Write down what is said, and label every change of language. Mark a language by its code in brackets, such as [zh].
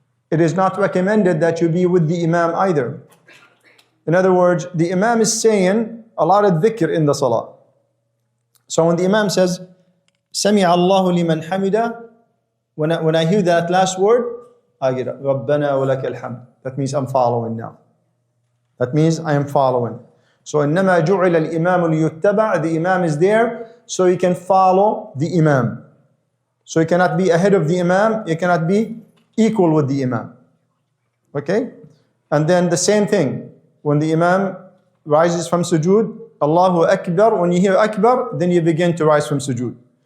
[en] It is not recommended that you be with the Imam either. In other words, the Imam is saying a lot of dhikr in the salah. So when the Imam says, [ar] Sami Allahu liman hamida, [en] when I hear that last word, I get up. [ar] Rabbana wa lakal hamd. [en] That means I'm following now. That means I am following. So [ar] إنما جعل الإمام ليتبع. [en] The Imam is there so you can follow the Imam. So you cannot be ahead of the Imam, you cannot be equal with the Imam. Okay? And then the same thing, when the Imam rises from sujood, [ar] Allahu Akbar, [en] when you hear Akbar, then you begin to rise from sujood.